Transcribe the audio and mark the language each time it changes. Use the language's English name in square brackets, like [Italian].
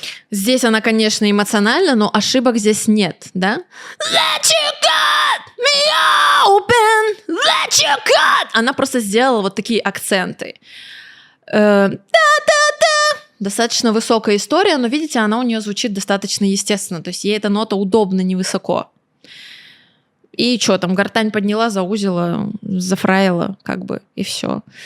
[Russian] Здесь она, конечно, эмоциональна, но ошибок здесь нет, да? [English] Let you cut me open, let you cut. [Russian] Она просто сделала вот такие акценты. Достаточно высокая история, но, видите, она у нее звучит достаточно естественно, то есть ей эта нота удобно, невысоко. И что там, гортань подняла, заузила, зафраила, и все.